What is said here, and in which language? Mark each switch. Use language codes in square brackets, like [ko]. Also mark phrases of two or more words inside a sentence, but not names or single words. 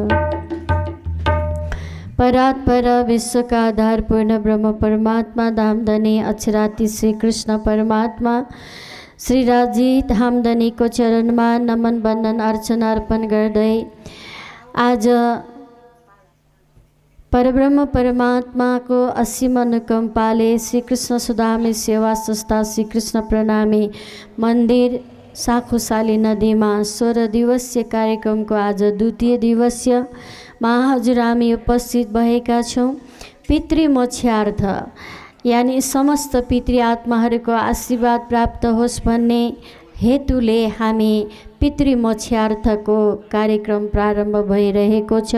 [ne] परात्पर विश्व का आधार पूर्ण ब्रह्म परमात्मा धामधनी अक्षराती श्री कृष्ण परमात्मा श्री राजी धामधनी को चरण में नमन वंदन अर्चना अर्पण गर्दै आज परब्रह्म परमात्मा को असीम अनुकंपाले श्री कृष्ण सुदामी सेवा संस्था श्री कृष्ण प्रणामी मंदिर साखुसाली नदी में 16 दिवसीय कार्यक्रम को आज द्वितीय दिवसीय हजुर हामी उपस्थित भएका छौं। पितृ मोक्षार्थ यानी समस्त पितृ आत्माहरूको आशीर्वाद प्राप्त होस् भन्ने हेतुले हामी पितृ मोक्षार्थको कार्यक्रम प्रारम्भ भइरहेको छ।